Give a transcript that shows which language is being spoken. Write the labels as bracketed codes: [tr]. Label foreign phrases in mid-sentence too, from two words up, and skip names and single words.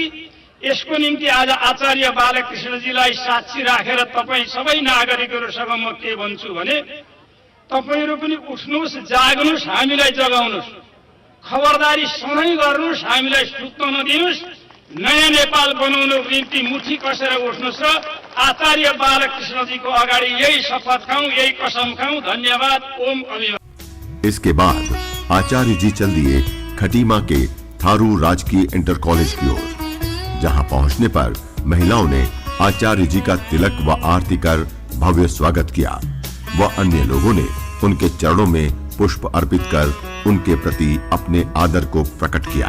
[ne] यसको निम्ति आज आचार्य बालकृष्णजीलाई साक्षी राखेर तपाईँ सबै नागरिकहरूसँग म के भन्छु भने तपाईहरू पनि उठ्नुहोस्, जाग्नुहोस्, हामीलाई जगाउनुहोस्। खबरदारी सधैँ गर्नुहोस्, हामीलाई सुत्न नदिनुहोस्। नयाँ नेपाल बनाउनको निम्ति मुठी कसेर उठ्नुहोस् र आचार्य बालकृष्णजीको अगाडि यही शपथ खाऊं, यही कसम खाऊं। धन्यवाद। ओम अभिवादन। [hi] इसके बाद आचार्य जी चल दिए खटीमा के थारू राजकीय इंटर कॉलेज की ओर, जहां पहुंचने पर महिलाओं ने आचार्य जी का तिलक व आरती कर भव्य स्वागत किया व अन्य लोगों ने उनके चरणों में पुष्प अर्पित कर उनके प्रति अपने आदर को प्रकट किया।